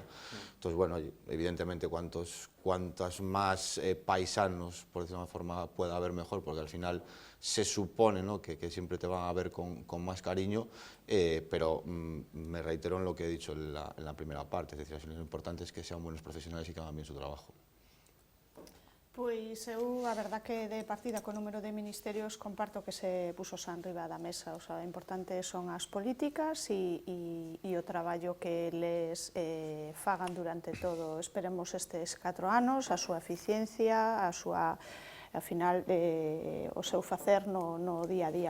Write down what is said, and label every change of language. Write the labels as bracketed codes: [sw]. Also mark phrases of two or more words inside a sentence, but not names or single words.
[es] Entonces, bueno, evidentemente cuantas más paisanos, por decirlo de una forma, pueda haber mejor, porque al final se supone, ¿no?, que siempre te van a ver con más cariño, pero me reitero en lo que he dicho en la primera parte, es decir, lo importante es que sean buenos profesionales y que hagan bien su trabajo. [gl] Pois eu, a verdad que de partida co número de ministerios comparto que se puso xa enriba da mesa, [es] o sea, [gl] importante son as políticas e o traballo que les fagan durante todo, esperemos estes 4 anos, a súa eficiencia, a súa, ao final, o seu facer no día a día.